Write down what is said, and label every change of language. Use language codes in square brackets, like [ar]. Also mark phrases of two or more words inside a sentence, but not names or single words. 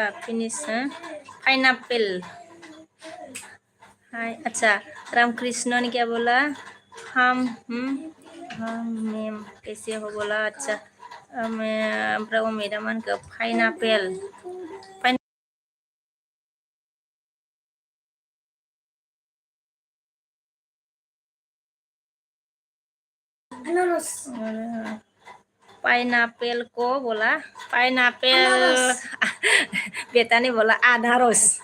[en] Finish pineapple. Hi. [hi] अच्छा रामकृष्ण ने क्या बोला. हम मैम कैसे हो बोला. [brx] अच्छा ओमफ्राय उम्मीदा मानखो पाइनएप्पल. [hi] Ananas. पाइनएप्पल को बोला. पाइनएप्पल बेटा ने बोला अनारस.